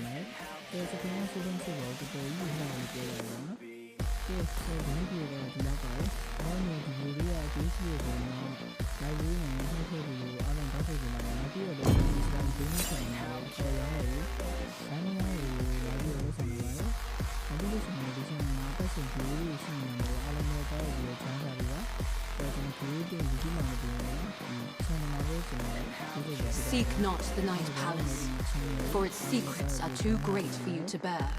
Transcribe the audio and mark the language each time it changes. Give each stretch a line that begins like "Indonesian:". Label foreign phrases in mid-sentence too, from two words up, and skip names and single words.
Burmese: တယ်။ဒီ skin ရဲ့ skin ဆိုတော့တော်တော်ကြီးလှနေကြတယ်နော်။ဒီဆိုဒီဗီဒီယိုကဒီလောက်ပါပဲ။နောက်နေ့ဒီဗီဒီယိုအကျိုးရှိတဲ့ပုံမှာ live လေးနဲ့နှိုးထုတ်ပြီးအားလုံးတောက်ထုတ်ကြပါမယ်။နောက်ပြီးတော့ဒီ Spiny Gaming channel ကိုဆက်ရအောင်လို့ဒါမှမဟုတ် live လေးလုပ်ဆောင်နေပါတယ်။နောက်ပြီးတော့ဒီ channel မှာပတ်စင်ကြည့်လို့ရှိနေတယ်အားလုံးလည်းတောက်ပြီးတော့ချမ်းသာပြီးပါ။ကျွန်တော်ဒီဗီဒီယိုမှာဒီ
English: Seek not the Night Palace, for its secrets are too great for you to bear.